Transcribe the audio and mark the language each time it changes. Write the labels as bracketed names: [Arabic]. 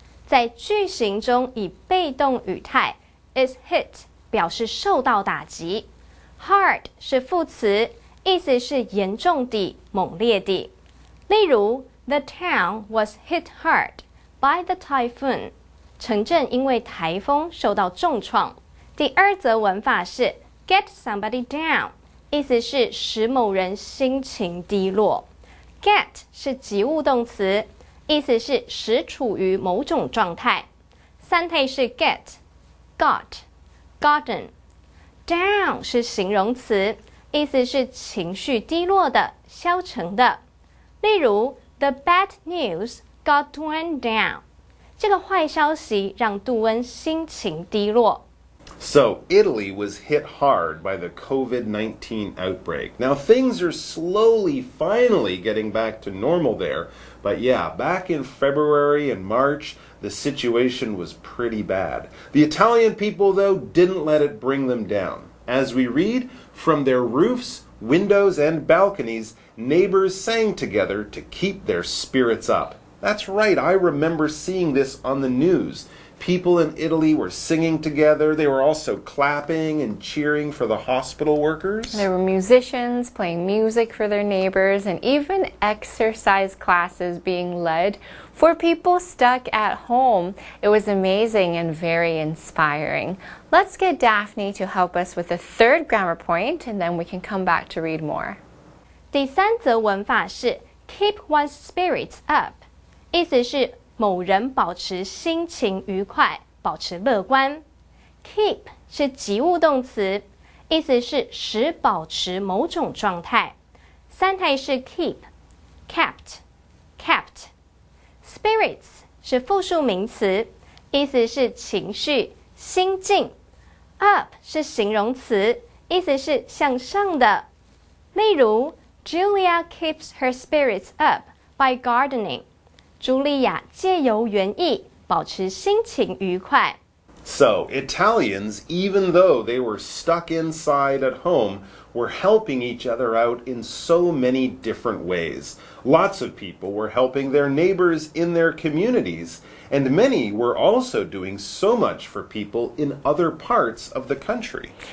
[Chinese] 在句型中以被动语态 [English] is hit [Chinese] 表示受到打击。 Hard 是副词，意思是严重地、猛烈地。例如 [English] The town was hit hard by the typhoon. [Chinese] 城镇因为台风受到重创。第二则文法是 [English] get somebody down， [Chinese] 意思是使某人心情低落。 get 是及物动词，意思是使处于某种状态。三态是 get、got、gotten。down 是形容词，意思是情绪低落的、消沉的。例如 [English] The bad news got Dwayne down。 [Chinese] 这个坏消息让杜恩心情低落。 [English] So, Italy was hit hard by the COVID-19 outbreak. Now, things are finally getting back to normal there. But yeah, back in February and March, the situation was pretty bad. The Italian people, though, didn't let it bring them down. As we read, from their roofs, windows, and balconies, neighbors sang together to keep their spirits up. That's right, I remember seeing this on the news. People in Italy were singing together. They were also clapping and cheering for the hospital workers. There were musicians playing music for their neighbors and even exercise classes being led for people stuck at home. It was amazing and very inspiring. Let's get Daphne to help us with the third grammar point, and then we can come back to read more. [Chinese] 第三则文法是 [English] keep one's spirits up， [Chinese] 意思是某人保持心情愉快，保持乐观。 Keep 是及物动词，意思是使保持某种状态。三态是 keep、kept、kept。Spirits 是复数名词，意思是情绪、心境。 Up 是形容词，意思是向上的。例如 [English] Julia keeps her spirits up by gardening。 [Chinese] 茱莉亚借由园艺保持心情愉快。 [English] So, Italians, even though they were stuck inside at home, were helping each other out in so many different ways. Lots of people were helping their neighbors in their communities, and many were also doing so much for people in other parts of the country.